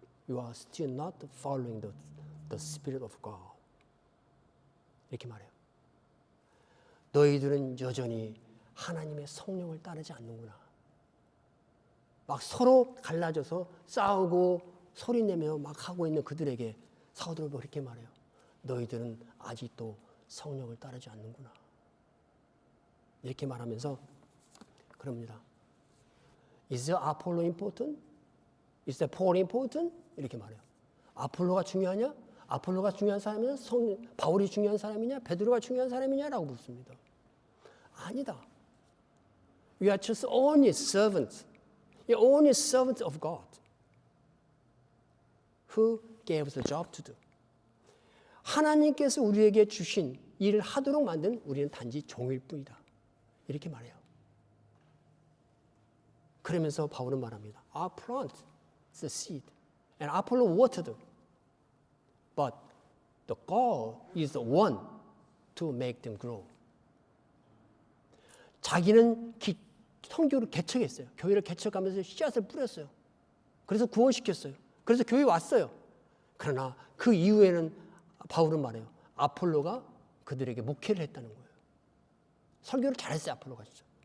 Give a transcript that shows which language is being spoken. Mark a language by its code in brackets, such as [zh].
[en] You are still not following the Spirit of God. [ko] 이렇게 말해요. 너희들은 여전히 하나님의 성령을 따르지 않는구나. 막 서로 갈라져서 싸우고 소리내며 막 하고 있는 그들에게 사도들은 그렇게 말해요. 너희들은 아직도 성령을 따르지 않는구나. 이렇게 말하면서 그럽니다. [en] Is Apollo important? Is Paul important? [ko] 이렇게 말해요. 아폴로가 중요하냐? 아폴로가 중요한 사람이냐? 바울이 중요한 사람이냐? 베드로가 중요한 사람이냐라고 묻습니다. 아니다. [en] We are just only servants. You're only servants of God who gave us a job to do. [ko] 하나님께서 우리에게 주신 일을 하도록 만든 우리는 단지 종일 뿐이다. 이렇게 말해요. 그러면서 바울은 말합니다. [en] I plant the seed and Apollo watered. But the God is the one to make them grow. [ko] 자기는 성교를 개척했어요. 교회를 개척하면서 씨앗을 뿌렸어요. 그래서 구원시켰어요. 그래서 교회에 왔어요. 그러나 그 이후에는 바울은 말해요. 아폴로가 그들에게 목회를 했다는 거예요. 설교를 잘했어요. 아폴로가 진짜.